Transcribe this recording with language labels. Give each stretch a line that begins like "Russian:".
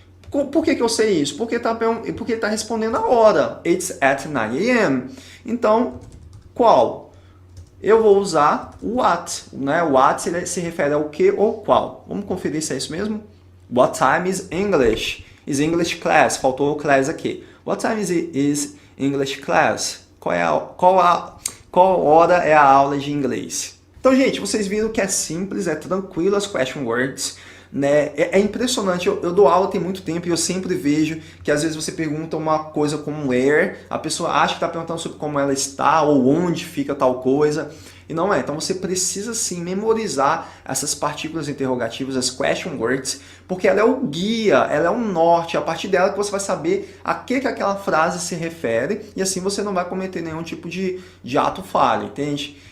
Portuguese: Por que eu sei isso? Porque está respondendo a hora.
English: It's at 9 a.m.
Portuguese: Então, qual? Eu vou usar o what. Né? What se refere ao que ou qual. Vamos conferir se é isso mesmo?
English: What time is English? Is English class?
Portuguese: Faltou o class aqui.
English: What time is English class?
Portuguese: Qual hora é a aula de inglês? Então, gente, vocês viram que é simples, é tranquilo as question words, né? É impressionante, eu dou aula tem muito tempo e eu sempre vejo que às vezes você pergunta uma coisa como where, a pessoa acha que está perguntando sobre como ela está ou onde fica tal coisa, e não é. Então você precisa sim memorizar essas partículas interrogativas, as question words, porque ela é o guia, ela é o norte, é a partir dela que você vai saber a que aquela frase se refere e assim você não vai cometer nenhum tipo de ato falho, entende?